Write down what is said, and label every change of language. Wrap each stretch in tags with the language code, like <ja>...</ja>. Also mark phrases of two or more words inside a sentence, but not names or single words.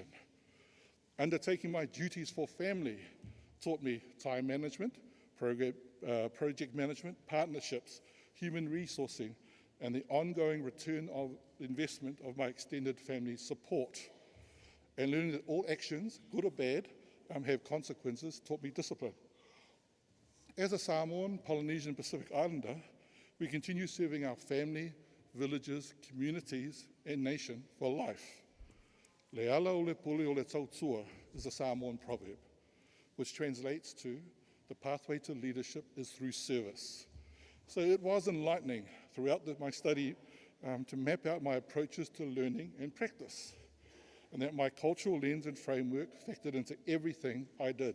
<en>Undertaking my duties for family taught me time management, project management, partnerships, human resourcing, and the ongoing return of investment of my extended family support. And learning that all actions, good or bad, have consequences, taught me discipline. As a Samoan, Polynesian, Pacific Islander, we continue serving our family, villages, communities, and nation for life.</en> <sm>Le ala o le puli o le tautua</sm> <en>is a Samoan proverb, which translates to the pathway to leadership is through service. So it was enlightening throughout my study to map out my approaches to learning and practice, and that my cultural lens and framework factored into everything I did.</en>